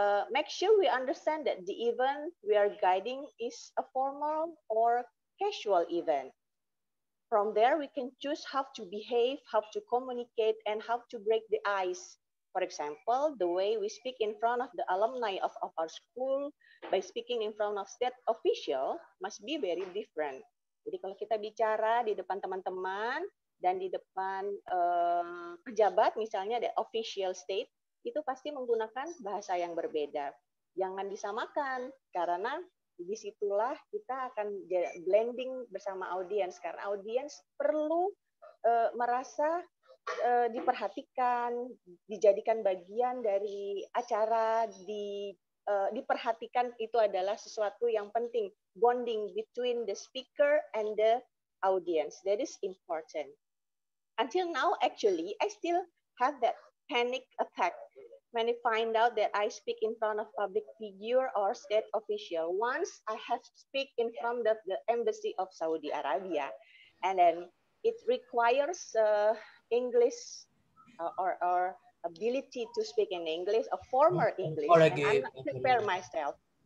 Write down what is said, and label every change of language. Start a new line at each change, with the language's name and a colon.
English: Make sure we understand that the event we are guiding is a formal or casual event. From there, we can choose how to behave, how to communicate, and how to break the ice. For example, the way we speak in front of the alumni of our school by speaking in front of state official must be very different.
Indonesian: Jadi kalau kita bicara di depan teman-teman dan di depan pejabat, misalnya
English: the official state,
Indonesian: itu pasti menggunakan bahasa yang berbeda. Jangan disamakan, karena disitulah kita akan blending bersama audiens, karena audiens perlu merasa diperhatikan, dijadikan bagian dari acara, diperhatikan itu adalah sesuatu yang penting.
English: Bonding between the speaker and the audience, that is important. Until now, actually, I still have that panic attack when I find out that I speak in front of public figure or state official. Once I have to speak in front of the embassy of Saudi Arabia, and then it requires English or ability to speak in English, a former English, and I'm not prepare myself.